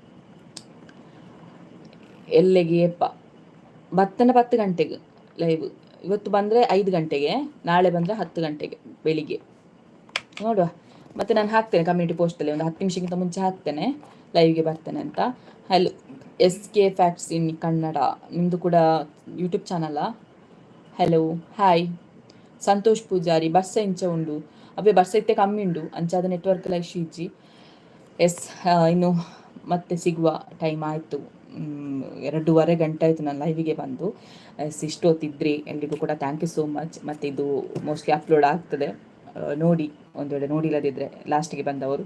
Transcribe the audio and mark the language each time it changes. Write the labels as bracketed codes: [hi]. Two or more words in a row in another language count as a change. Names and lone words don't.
[kn] ಎಲ್ಲಿಗೆ ಯಪ್ಪ ಬತ್ತನ 10 ಗಂಟೆಗೆ ಲೈವ್, ಇವತ್ತು ಬಂದರೆ 5 ಗಂಟೆಗೆ, ನಾಳೆ ಬಂದರೆ 10 ಗಂಟೆಗೆ ಬೆಳಿಗ್ಗೆ ನೋಡುವ. ಮತ್ತು ನಾನು ಹಾಕ್ತೇನೆ [en] community postalli, [kn] ಒಂದು 10 ನಿಮಿಷಕ್ಕಿಂತ ಮುಂಚೆ ಹಾಕ್ತೇನೆ ಲೈವ್ಗೆ ಬರ್ತೇನೆ ಅಂತ. ಹಲೋ SK ಫ್ಯಾಕ್ಟ್ಸ್ ಇನ್ ಕನ್ನಡ, ನಿಮ್ಮದು ಕೂಡ ಯೂಟ್ಯೂಬ್ ಚಾನಲಾ? [en] hello hi [tcy] ಸಂತೋಷ್ ಪೂಜಾರಿ, ಬರ್ಸ ಇಂಚ ಉಂಡು ಅವೇ ಬರ್ಸ ಇತ್ತೆ ಕಮ್ಮಿ ಉಂಡು ಅಂಚಾದ ನೆಟ್ವರ್ಕ್ ಎಲ್ಲ ಇಶ್ಯೂ ಇಜ್ಜಿ. [kn] ಇನ್ನು ಮತ್ತೆ ಸಿಗುವ ಟೈಮ್ ಆಯಿತು, 2.5 ಗಂಟೆ ಆಯಿತು ನಾನು ಲೈವಿಗೆ ಬಂದು. ಇಷ್ಟು ಹೊತ್ತಿದ್ರಿ ಎಲ್ರಿಗೂ ಕೂಡ [en] thank you so much. [kn] ಮತ್ತು ಇದು ಮೋಸ್ಟ್ಲಿ ಅಪ್ಲೋಡ್ ಆಗ್ತದೆ, ನೋಡಿ, ಒಂದು ವೇಳೆ ನೋಡಿಲ್ಲದಿದ್ದರೆ ಲಾಸ್ಟಿಗೆ ಬಂದವರು.